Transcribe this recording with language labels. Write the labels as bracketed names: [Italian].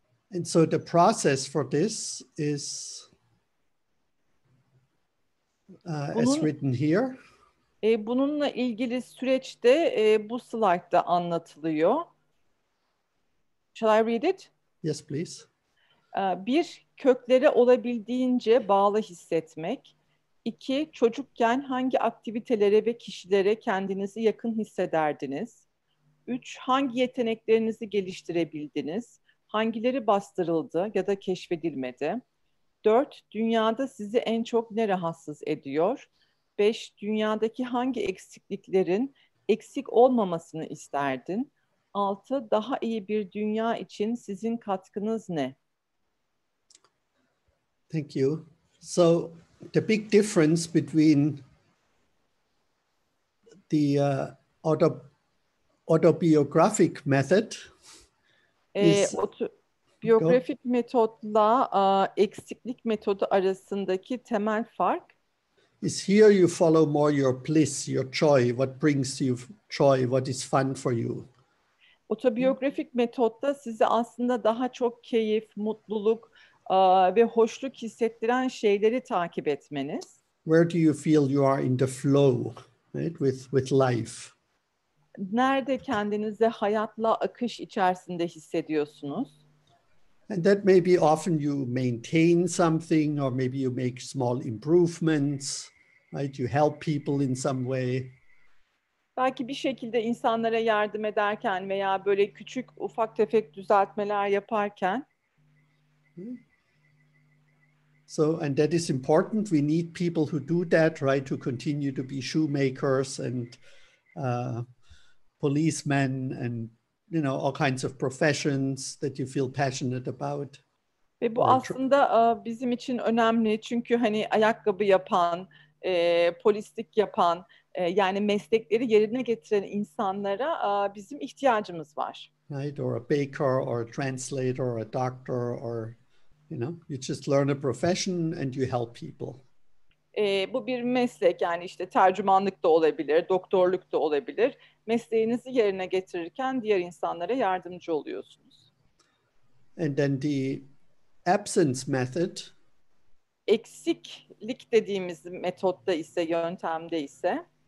[English] And so the process for this is as written here. [Turkish] Bununla ilgili süreç de bu slaytta anlatılıyor. [English] Shall I read it? Yes, please. [Turkish] Bir, köklere olabildiğince bağlı hissetmek. İki, çocukken hangi aktivitelere ve kişilere kendinizi yakın hissederdiniz? Üç, hangi yeteneklerinizi geliştirebildiniz? Hangileri bastırıldı ya da keşfedilmedi? Dört, dünyada sizi en çok ne rahatsız ediyor? Beş, dünyadaki hangi eksikliklerin eksik olmamasını isterdin? Altı, daha iyi bir dünya için sizin katkınız ne? [English] Thank you. So the big difference between the autobiographic method is [Turkish] Biyografik metotla eksiklik metodu arasındaki temel fark [English] is here you follow more your bliss, your joy, what brings you joy, what is fun for you. [Turkish] Otobiyografik metotta size aslında daha çok keyif, mutluluk ve hoşluk hissettiren şeyleri takip etmeniz. [English] Where do you feel you are in the flow, right, with life? [Turkish] Nerede kendinizi hayatla akış içerisinde hissediyorsunuz? [English] And that may be often you maintain something, or maybe you make small improvements, right? You help people in some way. [Turkish] Belki bir şekilde insanlara yardım ederken veya böyle küçük ufak tefek düzeltmeler yaparken. [English] So, and that is important. We need people who do that, right? To continue to be shoemakers and policemen and, you know, all kinds of professions that you feel passionate about. [Turkish] Ve bu aslında bizim için önemli çünkü hani ayakkabı yapan, polislik yapan, yani meslekleri yerine getiren insanlara bizim ihtiyacımız var. [English] Right, or a baker, or a translator, or a doctor, or, you know, you just learn a profession and you help people. [Turkish] Bu bir meslek, yani işte tercümanlık da olabilir, doktorluk da olabilir. Mesleğinizi yerine getirirken diğer insanlara yardımcı oluyorsunuz. [English] And then the absence method. [Turkish] Eksiklik dediğimiz metotta ise, yöntemde ise.